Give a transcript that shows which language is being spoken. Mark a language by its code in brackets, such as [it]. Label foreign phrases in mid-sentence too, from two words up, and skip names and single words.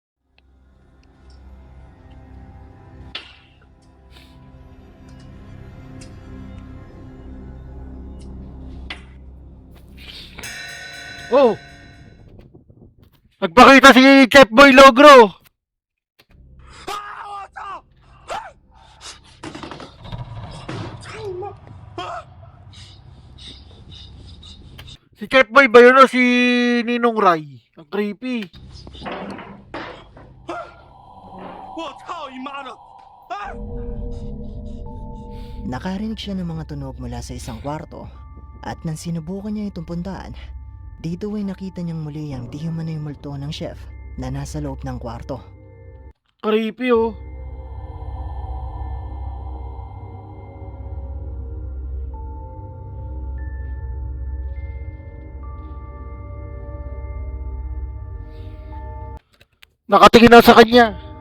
[tl] Oh! Nagpakita si Chef Boy Logro. [zh] 啊！我操！操你妈！啊！ [tl] Si Chef Boy ba yun o si Ninong Rai? Ang creepy. [zh] 我操你妈的！啊！ [tl] nakarinig siya ng mga tunog mula sa isang kwarto at nang sinubukan niya itong puntaan, dito ay nakita niyang muli ang di umano'y multo ng chef na nasa loob ng kwarto. Creepy, oh. Nakatingin na sa kanya.